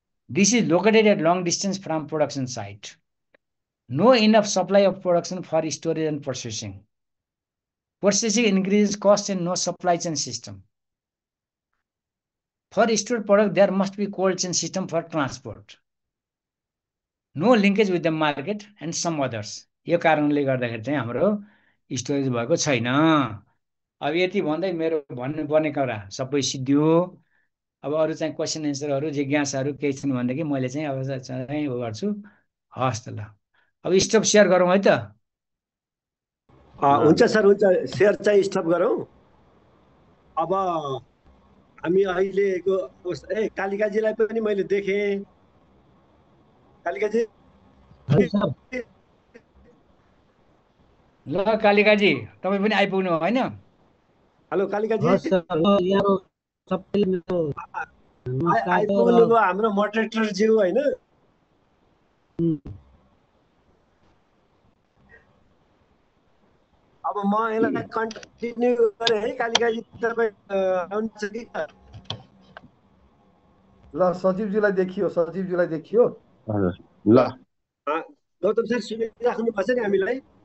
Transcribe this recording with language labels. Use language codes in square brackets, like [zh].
[en] This is located at long distance from production site, no enough supply of production for storage and processing, processing increases cost and no supply chain system, for store product there must be cold chain system for transport, no linkage with the market and some others. [ne] यो कारणले गर्दाखेरि चाहिँ हाम्रो storage भएको छैन। अब यति भन्दै मेरो भन्नुपर्ने कुरा सबै सिद्धियो। अब अरू चाहिँ क्वेसन एन्सरहरू जिज्ञासाहरू केही छन् भनेदेखि मैले चाहिँ अब चाहिँ उ गर्छु। हस् त ल, अब स्टप सेयर गरौँ है त। हुन्छ सर, हुन्छ, सेयर चाहिँ स्टप गरौँ। अब हामी अहिलेको कालिकाजीलाई पनि मैले देखेँ। कालिकाजी ल कालिकाजी तपाईँ पनि आइपुग्नु होइन? हेलो कालिकाजी, आइपुग्नु भयो हाम्रो मोडरेटर ज्यू होइन? अब म यसलाई कन्टिन्यू गरेँ है। कालिकाजी तपाईँ आउनुहुन्छ कि? ल सचिवजीलाई देखियो, सचिवजीलाई देखियो। ल गौतम सर सुनिराख्नु भएको छ नि हामीलाई?